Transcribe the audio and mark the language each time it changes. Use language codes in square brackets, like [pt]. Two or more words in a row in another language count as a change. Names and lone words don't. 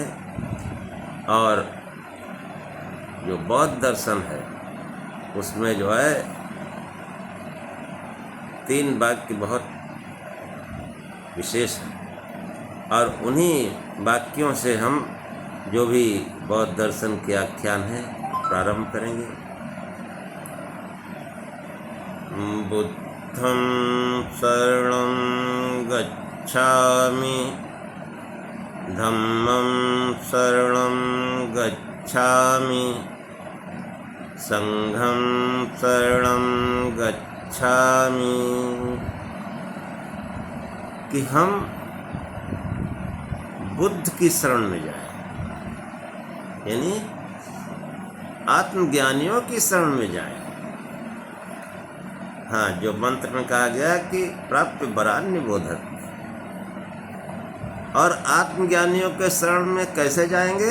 [hi] और जो बौद्ध दर्शन है उसमें जो है 3 वाक्य बहुत विशेष है, और उन्हीं वाक्यों से हम जो भी बौद्ध दर्शन के आख्यान है प्रारंभ करेंगे। [pi] बुद्धं शरणं गच्छामि, धम्मं शरणं गच्छामि, संघं शरणं गच्छामि। [hi] कि हम बुद्ध की शरण में जाएं, यानी आत्मज्ञानियों की शरण में जाएं। हाँ, जो मंत्र में कहा गया कि [sa] प्राप्य वरान्य बोधक, [hi] और आत्मज्ञानियों के शरण में कैसे जाएंगे?